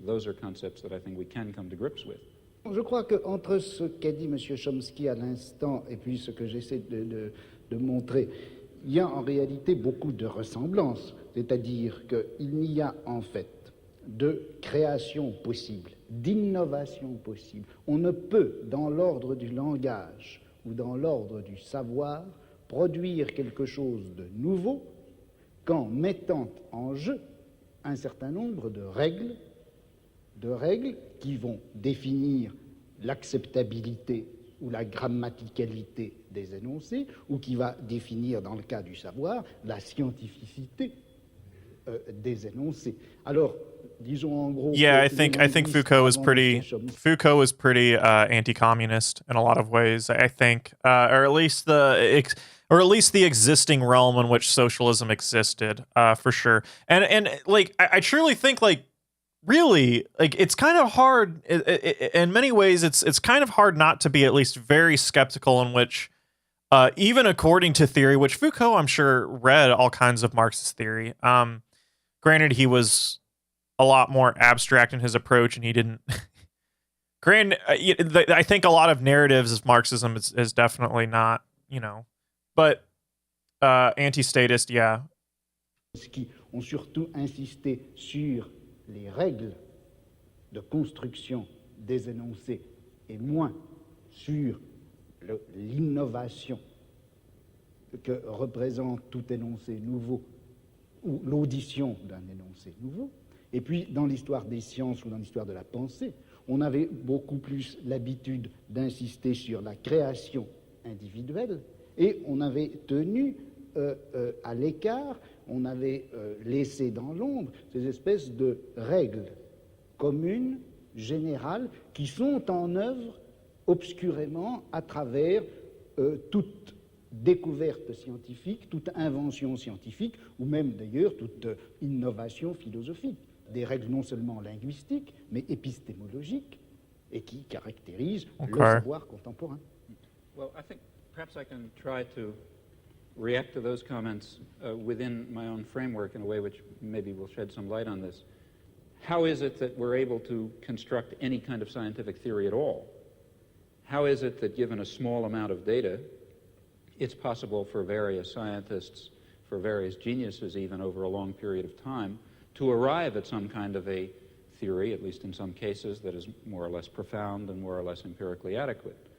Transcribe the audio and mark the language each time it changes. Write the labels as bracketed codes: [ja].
[en] Those are concepts that I think we can come to grips with. [fr] Je crois qu'entre ce qu'a dit M. Chomsky à l'instant et puis ce que j'essaie de montrer, il y a en réalité beaucoup de ressemblances. C'est-à-dire qu'il n'y a en fait de création possible, d'innovation possible. On ne peut, dans l'ordre du langage ou dans l'ordre du savoir, produire quelque chose de nouveau qu'en mettant en jeu un certain nombre de règles qui vont définir l'acceptabilité ou la grammaticalité des énoncés, ou qui va définir, dans le cas du savoir, la scientificité des énoncés. Alors, disons en gros. [en] Yeah, I think Foucault was pretty anti-communist in a lot of ways. I think, or at least the existing realm in which socialism existed, for sure. And like I truly think like. Really, like it's kind of hard in many ways. It's kind of hard not to be at least very skeptical in which, even according to theory, which Foucault, I'm sure, read all kinds of Marxist theory. Granted, he was a lot more abstract in his approach, and he didn't. Granted, I think a lot of narratives of Marxism is definitely not, but anti-statist, yeah. [fr] Qui ont surtout insisté sur les règles de construction des énoncés et moins sur l'innovation que représente tout énoncé nouveau ou l'audition d'un énoncé nouveau. Et puis, dans l'histoire des sciences ou dans l'histoire de la pensée, on avait beaucoup plus l'habitude d'insister sur la création individuelle et on avait tenu à l'écart, on avait laissé dans l'ombre ces espèces de règles communes, générales, qui sont en œuvre obscurément à travers toute découverte scientifique, toute invention scientifique, ou même d'ailleurs toute innovation philosophique. Des règles non seulement linguistiques, mais épistémologiques, et qui caractérisent le savoir contemporain. [en] Well, I think perhaps I can try to react to those comments within my own framework in a way which maybe will shed some light on this. How is it that we're able to construct any kind of scientific theory at all? How is it that given a small amount of data, it's possible for various scientists, for various geniuses even over a long period of time, to arrive at some kind of a theory, at least in some cases, that is more or less profound and more or less empirically adequate?